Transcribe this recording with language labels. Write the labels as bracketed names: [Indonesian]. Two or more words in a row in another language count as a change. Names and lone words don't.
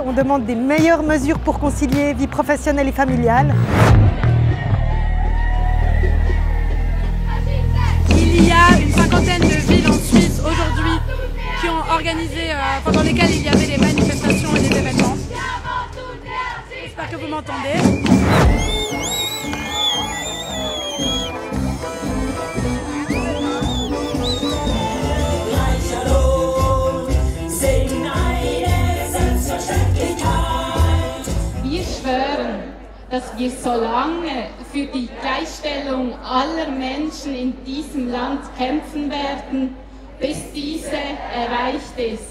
[French] On demande des meilleures mesures pour concilier vie professionnelle et familiale. Il y a une cinquantaine de villes en Suisse aujourd'hui qui ont organisé, pendant lesquelles il y avait des manifestations et des événements. J'espère que vous m'entendez. [German] Wir schwören, dass wir so lange für die Gleichstellung aller Menschen in diesem Land kämpfen werden, bis diese erreicht ist.